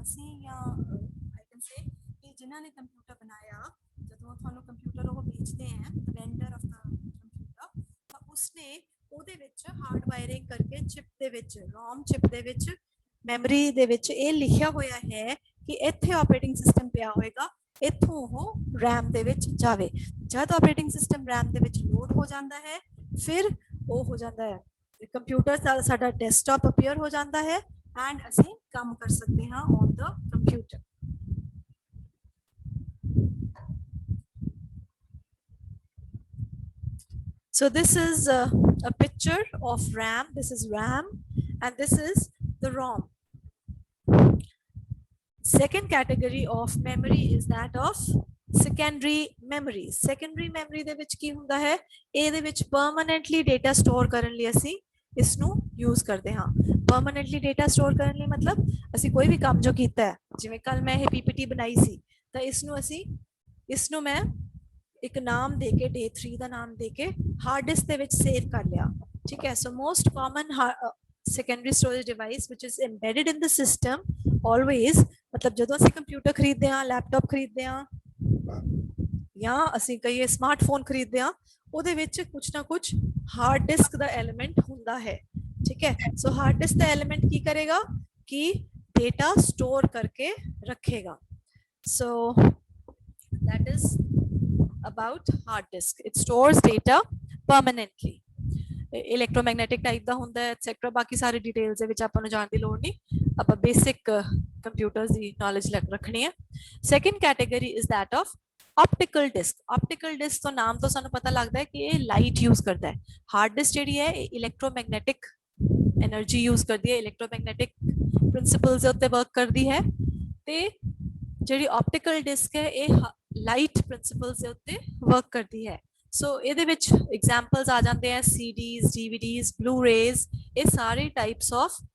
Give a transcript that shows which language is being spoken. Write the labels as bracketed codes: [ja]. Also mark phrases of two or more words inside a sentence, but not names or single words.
[pa] ਅਸੀਂ ਜਾਂ [en] I can say [pa] ਕਿ ਜਿਨ੍ਹਾਂ ਨੇ ਕੰਪਿਊਟਰ ਬਣਾਇਆ, ਜਦੋਂ ਤੁਹਾਨੂੰ ਕੰਪਿਊਟਰ ਉਹ ਵੇਚਦੇ ਹੈ [en] vendor of the computer, [pa] ਤਾਂ ਉਸਨੇ ਉਹਦੇ ਵਿੱਚ [en] hard wiring [pa] ਕਰਕੇ ਚਿਪ ਦੇ ਵਿੱਚ, ROM ਚਿਪ ਦੇ ਵਿੱਚ, ਮੈਮਰੀ ਦੇ ਵਿੱਚ ਇਹ ਲਿਖਿਆ ਹੋਇਆ ਹੈ ਕਿ ਇੱਥੇ [en] operating system [pa] ਪਿਆ ਹੋਏਗਾ, ਇੱਥੋਂ ਉਹ RAM ਦੇ ਵਿੱਚ ਜਾਵੇ। ਜਦ [en] operating system [pa] RAM ਦੇ ਵਿੱਚ ਲੋਡ ਹੋ ਜਾਂਦਾ ਹੈ ਫਿਰ ਉਹ ਹੋ ਜਾਂਦਾ ਹੈ ਕੰਪਿਊਟਰ ਸਾਡਾ [en] desktop appear [pa] ਹੋ ਜਾਂਦਾ ਹੈ ਐਂਡ ਅਸੀਂ ਕੰਮ ਕਰ ਸਕਦੇ ਹਾਂ [en] on the computer. So this is a picture of RAM. This is RAM and this is the ROM. Second category of memory is that of secondary memory। secondary memory [pa] ਦੇ ਵਿੱਚ ਕੀ ਹੁੰਦਾ ਹੈ, ਇਹਦੇ ਵਿੱਚ [en] permanently data store [pa] ਕਰਨ ਲਈ ਅਸੀਂ ਇਸ ਨੂੰ use ਕਰਦੇ ਹਾਂ। [en] permanently data store [pa] ਕਰਨ ਲਈ ਮਤਲਬ ਅਸੀਂ ਕੋਈ ਵੀ ਕੰਮ ਜੋ ਕੀਤਾ ਹੈ, ਜਿਵੇਂ ਕੱਲ ਮੈਂ ਇਹ PPT ਬਣਾਈ ਸੀ ਤਾਂ ਇਸ ਨੂੰ ਮੈਂ ਇੱਕ ਨਾਮ ਦੇ ਕੇ day 3 ਦਾ ਨਾਮ ਦੇ ਕੇ [en] hard disk [pa] ਦੇ ਵਿੱਚ ਸੇਵ ਕਰ ਲਿਆ ਠੀਕ ਹੈ [en] so most common secondary storage device which is embedded in the system always [pa] मतलब ਜਦੋਂ ਅਸੀਂ ਕੰਪਿਊਟਰ ਖਰੀਦਦੇ ਹਾਂ ਲੈਪਟਾਪ ਖਰੀਦਦੇ ਹਾਂ ਜਾਂ ਅਸੀਂ ਕਈ ਸਮਾਰਟਫੋਨ ਖਰੀਦਦੇ ਹਾਂ ਉਹਦੇ ਵਿੱਚ ਕੁਝ ਨਾ ਕੁਝ [en] hard disk [pa] ਦਾ ਐਲੀਮੈਂਟ ਹੁੰਦਾ ਹੈ ਠੀਕ ਹੈ ਸੋ [en] hard disk [pa] ਦਾ ਐਲੀਮੈਂਟ ਕੀ ਕਰੇਗਾ ਕਿ [en] data store [pa] ਕਰਕੇ ਰੱਖੇਗਾ so [en] that is about hard disk it stores data permanently electromagnetic type [pa] ਦਾ ਹੁੰਦਾ ਹੈ ਐਟਸੈਟਰਾ ਬਾਕੀ ਸਾਰੇ ਡਿਟੇਲਸ ਦੇ ਵਿੱਚ ਆਪਾਂ ਨੂੰ ਜਾਣ ਦੀ ਲੋੜ ਨਹੀਂ ਆਪਾਂ [en] basic computers [pa] ਦੀ ਨੌਲੇਜ ਰੱਖਣੀ ਹੈ [en] second category is that of optical disk optical disk [pa] ਤੋਂ ਨਾਮ ਤੋਂ ਸਾਨੂੰ ਪਤਾ ਲੱਗਦਾ ਹੈ ਕਿ ਇਹ [en] light use [pa] ਕਰਦਾ ਹੈ [en] hard disk [pa] ਜਿਹੜੀ ਹੈ ਇਹ [en] electromagnetic energy use [pa] ਕਰਦੀ ਹੈ [en] electromagnetic principles [pa] ਦੇ ਉੱਤੇ ਵਰਕ ਕਰਦੀ ਹੈ ਤੇ ਜਿਹੜੀ [en] optical disk [pa] ਹੈ ਇਹ [en] light principles [pa] ਦੇ ਉੱਤੇ ਵਰਕ ਕਰਦੀ ਹੈ ਸੋ ਇਹਦੇ ਵਿੱਚ ਐਗਜ਼ਾਮਪਲਸ ਆ ਜਾਂਦੇ ਆ CDs DVDs Blu-rays ਇਹ ਸਾਰੇ [en] types of